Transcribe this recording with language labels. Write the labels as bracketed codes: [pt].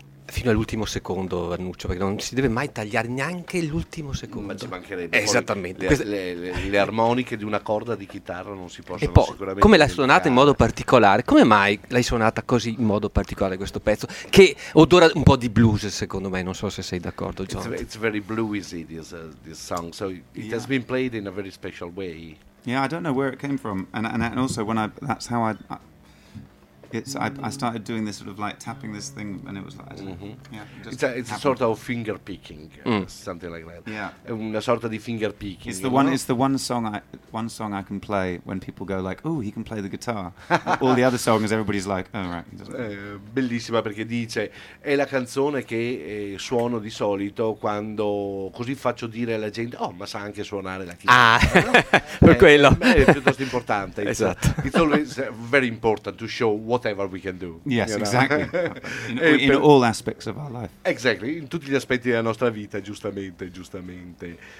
[it] Fino all'ultimo secondo, Annuccio, perché non si deve mai tagliare neanche l'ultimo secondo. Ma ci mancherebbe. Esattamente. Le armoniche di una corda di chitarra non si possono e poi, sicuramente. Come l'hai suonata in modo particolare? Come mai l'hai suonata così in modo particolare questo pezzo? Che odora un po' di blues, secondo me. Non so se sei d'accordo, John. [en] It's very bluesy, this song. So it has been played in a very special way. Yeah, I don't know where it came from. And also, when that's how I started doing this sort of like tapping this thing, and it was like, It's a sort of finger picking, something like that. Yeah, [it] una sorta di finger picking. [en] It's the one song I can play when people go like, oh, he can play the guitar. All the other songs, everybody's like, oh right. [it] Bellissima, perché dice è la canzone che suono di solito quando così faccio dire alla gente, oh, ma sa anche suonare la chitarra. Ah, per quello. È piuttosto importante. Esatto. [en] It's always very important to show whatever we can do. Yes, exactly. In all aspects of our life. [it] Exactly, in tutti gli aspetti della nostra vita, giustamente.